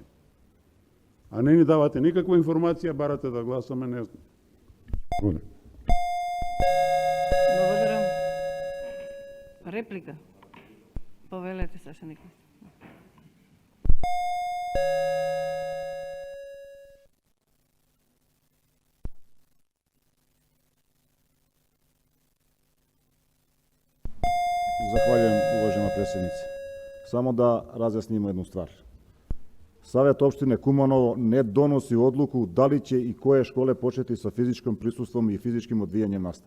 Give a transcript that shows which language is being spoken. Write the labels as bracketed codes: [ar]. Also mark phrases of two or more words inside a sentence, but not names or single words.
[mk] А не ни давате никаква информација, барате да гласаме, не знам. Благодарам. Реплика. Повелете, Саша Николов. [sr] Захвалjujem, uvažena predsjednice. Samo da razjasnimo jednu stvar. Savjet opštine Kumanovo ne donosi odluku da li će i koje škole početi sa fizičkim prisustvom i fizičkim odvijanjem nastave.